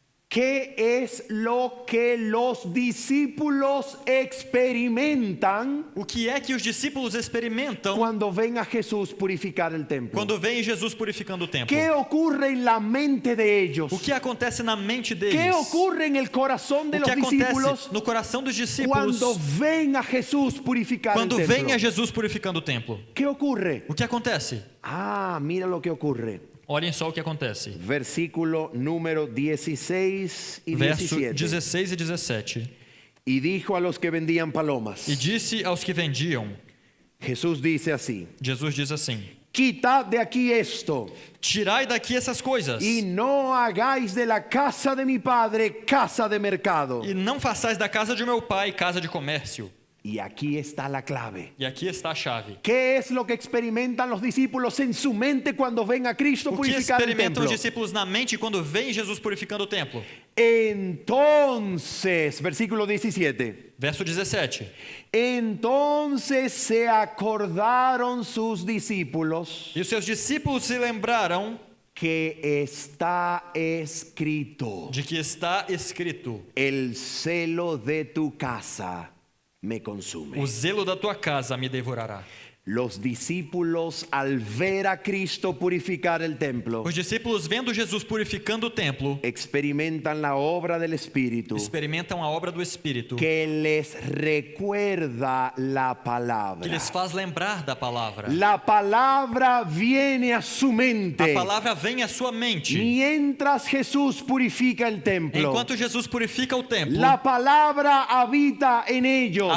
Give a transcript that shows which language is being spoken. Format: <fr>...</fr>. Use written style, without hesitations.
<es>¿Qué es lo que los discípulos experimentan</es> <pt>O que é que os discípulos experimentam</pt> <es>cuando ven a Jesús purificar el templo?</es> <pt>quando veem Jesus purificando o templo?</pt> <es>¿Qué ocurre en la mente de ellos?</es> <pt>O que acontece na mente deles?</pt> <es>¿Qué ocurre en el corazón de</es> <pt>O que</pt> <es>los discípulos</es> <pt>acontece no coração dos discípulos</pt> <es>cuando ven a Jesús purificar el</es> <pt>quando</pt> <es>templo?</es> <pt>veem a Jesus purificando o templo?</pt> <es>¿Qué ocurre?</es> <pt>O que acontece?</pt> <es>Ah, mira lo que ocurre.</es> <pt>Olhem só o que acontece.</pt> <es>Versículo número 16 y</es> <pt>Verso</pt> <es>17.</es> <pt>16 e 17.</pt> <es>Y dijo a los que vendían palomas.</es> <pt>E disse aos que vendiam,</pt> <es>Jesús dice así:</es> <pt>Jesus diz assim:</pt> <es>quitad de aquí esto</es> <pt>tirai daqui essas coisas</pt> <es>y no hagáis de la casa de mi padre casa de mercado.</es> <pt>e não façais da casa de meu pai casa de comércio.</pt> <es>Y aquí está la clave.</es> <pt>E aqui está a chave.</pt> <es>¿Qué es lo que experimentan los discípulos en su mente cuando ven a Cristo</es> <pt>O que</pt> <es>purificar el</es> <pt>experimentam</pt> <es>templo?</es> <pt>os discípulos na mente quando veem Jesus purificando o templo?</pt> <es>Entonces, versículo 17.</es> <pt>Verso 17.</pt> <es>Entonces se acordaron sus discípulos</es> <pt>E os seus discípulos se lembraram</pt> <es>que está escrito:</es> <pt>de que está escrito:</pt> <es>el celo de tu casa me consume.</es> <pt>o zelo da tua casa me devorará.</pt> <es>Los discípulos, al ver a Cristo purificar el templo,</es> <pt>Os discípulos, vendo Jesus purificando o templo,</pt> <es>experimentan la obra del Espíritu</es> <pt>experimentam a obra do Espírito,</pt> <es>que les recuerda la</es> <pt>que</pt> <es>palabra.</es> <pt>lhes faz lembrar da palavra.</pt> <es>La palabra viene a su</es> <pt>A</pt> <es>mente</es> <pt>palavra vem à sua mente.</pt> <es>mientras Jesús purifica el templo.</es> <pt>Enquanto Jesus purifica o templo,</pt> <es>La palabra habita en ellos.</es>